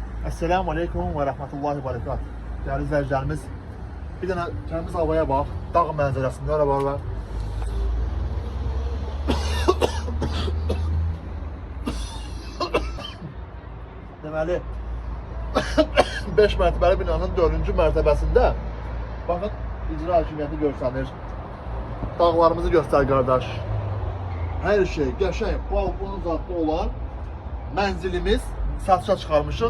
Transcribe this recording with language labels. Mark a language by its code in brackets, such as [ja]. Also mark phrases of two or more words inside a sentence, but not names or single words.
[ar] السلام عليكم ورحمة الله وبركاته. [tr] Değerli izleyicilerimiz, bir tane temiz havaya bak, [az] dağ mənzərəsində arabalar. Deməli, 5 mərtəbəli binanın 4-cü mərtəbəsində baxın, icra hakimiyyəti göstərir. Dağlarımızı göstər qardaş. Hər şey qəşəng, balkonu zatlı olan mənzilimiz satışa çıxarmışıq.